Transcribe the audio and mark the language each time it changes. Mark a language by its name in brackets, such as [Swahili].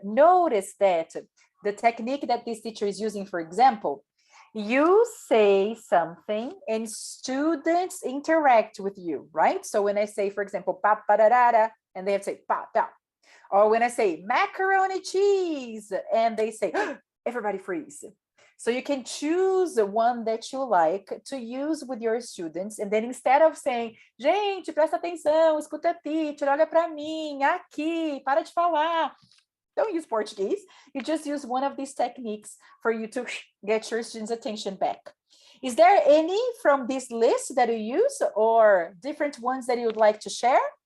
[English] Notice that the technique that this teacher is using, for example, you say something and students interact with you, right? So when I say, for example, pa-pa-da-da-da, and they have to say pa-pa. Or when I say macaroni cheese, and they say, everybody freeze. So you can choose the one that you like to use with your students. And then instead of saying, [Portuguese] gente, presta atenção, escuta a teacher, olha para mim, aqui, para de falar. [English] Don't use Portuguese. You just use one of these techniques for you to get your students' attention back. Is there any from this list that you use or different ones that you would like to share?